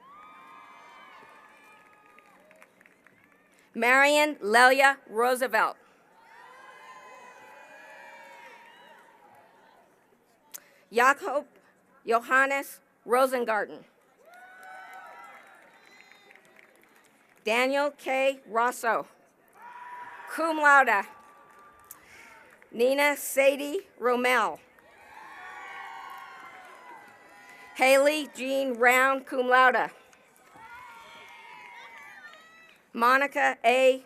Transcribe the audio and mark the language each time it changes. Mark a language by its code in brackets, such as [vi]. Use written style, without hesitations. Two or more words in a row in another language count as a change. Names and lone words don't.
[en] Marian Lelia Roosevelt. Jakob Johannes Rosengarten. Daniel K. Rosso, [la] cum laude. [en] Nina Sadie Rommel. Haley Jean Round, [la] cum laude. [en] Monica A.